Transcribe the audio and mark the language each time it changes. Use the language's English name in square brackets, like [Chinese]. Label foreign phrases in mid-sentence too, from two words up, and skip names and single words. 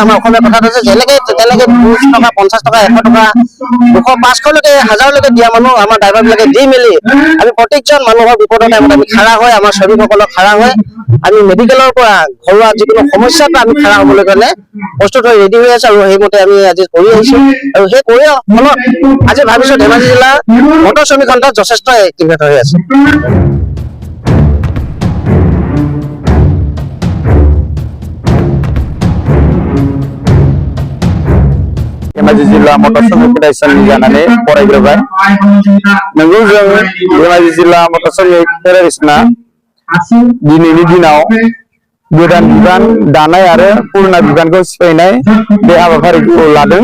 [Assamese] আমাৰ অসমীয়া কথাত আছে, যেনেকে 20 টকা, 50 টকা, 100 টকা, 200, 500লৈকে, 1000লৈকে দিয়া মানুহ আমাৰ ড্ৰাইভাৰবিলাকে দি মেলি আমি প্ৰত্যেকজন মানুহৰ বিপদৰ টাইমত আমি খাৰা হয়, আমাৰ শ্ৰমিকসকলক খাৰা হয়। আমি মেডিকেলৰ পৰা ঘৰুৱা যিকোনো সমস্যাত আমি খাৰা হ'বলৈ কাৰণে প্ৰস্তুত হৈ ৰেডি হৈ আছো, আৰু সেইমতে আমি আজি কৰি আহিছো। আৰু সেই কৰি ফলত আজি ভাবিছো ধেমাজি জিলাৰ মটৰ শ্ৰমিক সন্থাত যথেষ্ট এক্টিভেট হৈ আছে। [Bodo] धेमाजि जिल्ला मटर श्रमिक फेडारेसननि जानानै फरायग्रोबाय। नंगौ, जों धेमाजि जिल्ला मटर श्रमिक फेडारेसना दिनैनि दिनाव गोदान बिबान दानाय आरो पुराना बिबानखौ सिफायनाय बे हाबाफारिखौ लादों।